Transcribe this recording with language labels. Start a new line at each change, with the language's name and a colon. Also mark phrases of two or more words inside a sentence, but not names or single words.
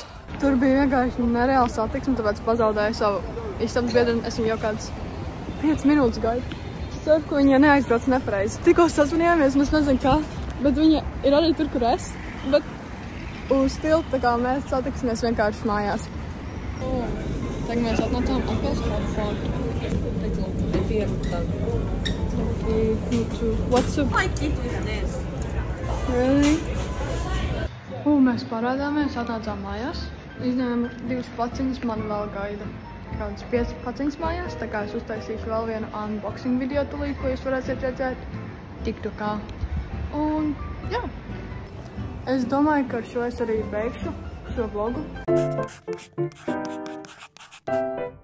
Latvian: Tur bija vienkārši nereāla satiksme, tāpēc pazaudēju savu istabas biedru, un es viņu jau kāds 5 minūtes gaidu. Es ceru, ka viņa neaizbrauc nepareizi. Tikko sazvanījāmies, un es nezinu kā, bet viņa ir arī tur, kur es, bet uz tiltu tā kā mēs satiksimies vienkārši mājās. Tagad mēs atnācām atkal uz Hotford.
English: What's up? Like it with this. Really?
Latvian: Mēs parādāmies, atnācām mājās. Izņēmu 2 paciņas, man vēl gaida kādas 5 paciņas mājās, tā kā es uztaisīšu vēl vienu
English: unboxing video
Latvian: tulīt, ko jūs varēsiet redzēt TikTokā. Un jā, es domāju, ka ar šo es arī beigšu šo vlogu.